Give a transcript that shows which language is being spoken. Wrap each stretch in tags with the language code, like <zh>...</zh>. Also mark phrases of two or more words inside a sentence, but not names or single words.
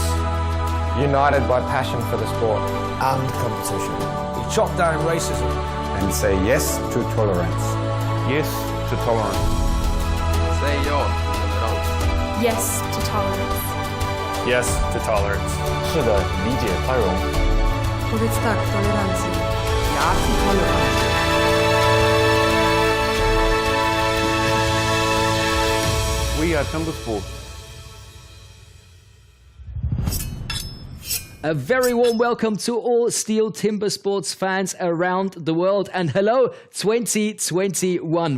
<en>United by passion for the sport. And competition. We chop down racism. And say yes to tolerance. Yes to tolerance.</en> <sv>Say ja till tolerans.</sv> <en>Yes to tolerance. Yes to tolerance.</en> <zh>是的，理解宽容。</zh> <pl>Powiedz tak tolerancji.</pl> <de>Ja zu tolerancji.</de> <en>We are Timbersports. A very warm welcome to all STIHL Timbersports fans around the world, and hello 2021.</en>